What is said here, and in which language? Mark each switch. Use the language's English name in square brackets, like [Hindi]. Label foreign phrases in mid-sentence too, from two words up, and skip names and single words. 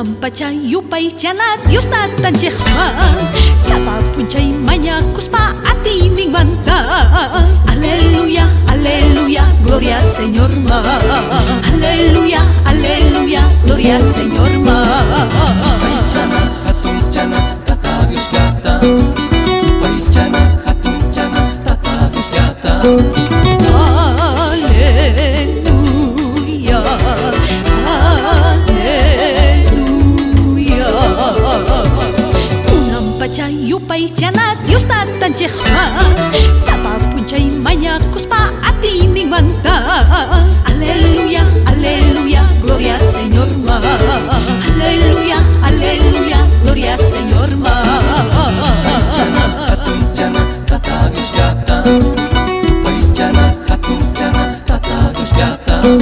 [Quechua] pacha yupaychana Dios natanchikman Sapapunchay mañakuspa atininmanta Aleluya, aleluya, [Spanish] gloria al Señor [Quechua] ma Aleluya, aleluya, [Spanish] gloria al Señor [Quechua] ma Yupaychana, hatunchana, tata Dios llata Yupaychana, hatunchana, tata Dios llata Aleluya, aleluya Unampacha yupaychana Dios natanchikman Sapapunchay mañakuspa atininmanta Aleluya, aleluya, [Spanish] gloria al Señor [Quechua] ma Aleluya, aleluya, [Spanish] gloria al Señor [Quechua] ma Yupaychana, hatunchana, tata Dios llata Yupaychana, hatunchana, tata Dios llata